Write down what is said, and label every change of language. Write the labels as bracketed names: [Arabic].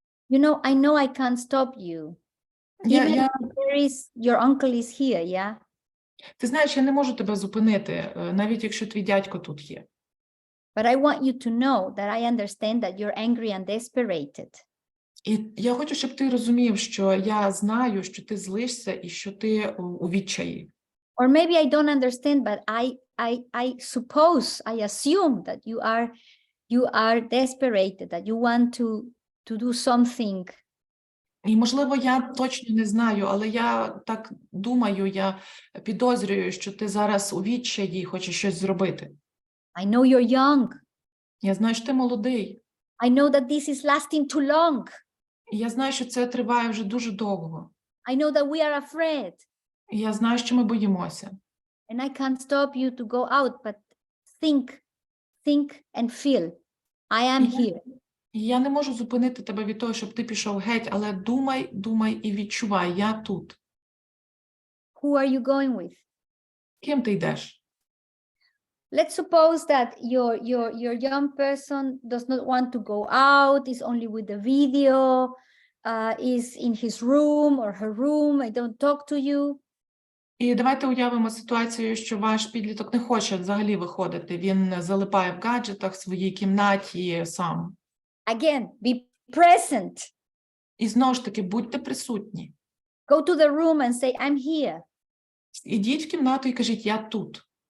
[English] You know I can't stop you. Even if your uncle is here, yeah? [Ukrainian] Ти знаєш, я не можу тебе зупинити, навіть якщо твій дядько тут є. [English] But I want you to know that I understand that you're angry and desperate. [Ukrainian] І я хочу, щоб ти розумів, що я знаю, що ти злишся і що ти у відчаї. [English] Or maybe I don't understand, but I suppose, I assume that you are desperate, that you want to do something. [Ukrainian] І, можливо, я точно не знаю, але я так думаю, я підозрюю, що ти зараз у відчаї і хочеш щось зробити. [English] I know you're young. [Ukrainian] Я знаю, що ти молодий. [English] I know that this is lasting too long. [Ukrainian] І я знаю, що це триває вже дуже довго. [English] I know that we are afraid. [Ukrainian] І я знаю, що ми боїмося. [English] And I can't stop you to go out, but think and feel. I am here. [Ukrainian] І я не можу зупинити тебе від того, щоб ти пішов геть, але думай і відчувай, я тут. [English] Who are you going with? [Ukrainian] Ким ти йдеш? [English] Let's suppose that your young person does not want to go out, is only with the video, is in his room or her room, I don't talk to you. [Ukrainian] І давайте уявимо ситуацію, що ваш підліток не хоче взагалі виходити. Він залипає в гаджетах в своїй кімнаті сам. [English] Again, be present. [Ukrainian] І знову ж таки, будьте присутні. [English] Go to the room and say, I'm here. [Ukrainian] Ідіть в кімнату і кажіть, я тут.